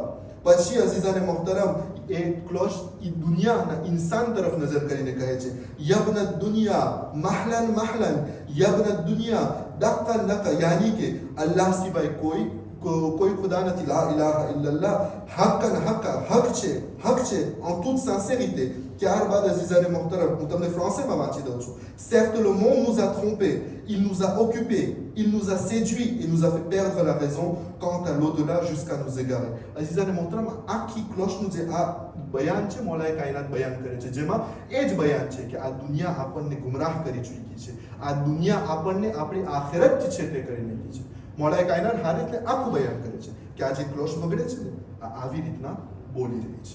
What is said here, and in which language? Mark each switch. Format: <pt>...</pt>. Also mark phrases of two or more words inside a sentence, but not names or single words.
<gu>પછી અઝીઝાને મોહતરમ, એ ક્લોશ ઈ દુનિયાના ઇન્સાન તરફ નજર કરીને કહે છે</gu> <ar>يا ابن الدنيا مهلا مهلا، يا ابن الدنيا دقا دقا,</ar> <gu>યાની કે અલ્લાહ સિવાય કોઈ ખુદા નથી.</gu> <ar>لا إله إلا الله حقا حقا,</ar> <gu>હક છે હક છે</gu> <fr>en toute sincérité.</fr> <gu>ત્યારબાદ અઝીઝાને મોહતરમ, હું તમને ફ્રાન્સેમાં વાંચી દઉં છું.</gu> <fr>Certes le monde nous a trompés, il nous a occupés, il nous a séduits, il nous a fait perdre la raison quant à l'au-delà jusqu'à nous égarer.</fr> <gu>અઝીઝાને મોહતરમ, આખી ક્લોશનું જે આ બયાન છે મૌલાએ કાયનાત બયાન કરે છે, જેમાં એ જ બયાન છે કે આ દુનિયા આપણને ગુમરાહ કરી ચૂકી છે, આ દુનિયા આપણને આપણી આખિરતથી છેટે કરી નાખી છે. મૌલાએ કાયનાત હારિસને આખું બયાન કરે છે કે આ જે ક્લોશ વગડે છે ને આ આવી રીતના બોલી રહી છે.</gu>